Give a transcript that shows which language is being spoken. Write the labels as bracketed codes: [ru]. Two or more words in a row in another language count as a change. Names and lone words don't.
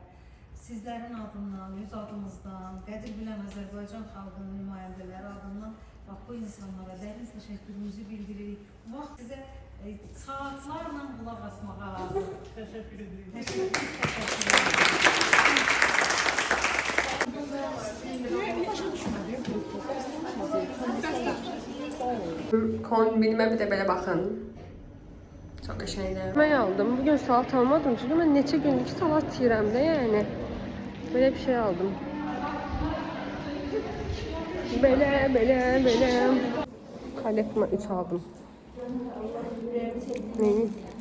[az] Sizlərin adından, öz adımızdan, Qədir Bilən Azərbaycan xalqının nümayəndələri adından bax, bu insanlara dərin təşəkkürümüzü bildiririk. Bu vaxt sizə saatlarla qulaq asmağa hazır. Təşəkkür edirik. Təşəkkür [tr] Kombinime bir de böyle bakın. Çok aşağıydı. Ben aldım. Bugün salat almadım çünkü ben [az] neçə günlük salat yiyirəm [tr] de yani. Böyle bir şey aldım. Böyle. Kalekma 3 aldım. Neyi?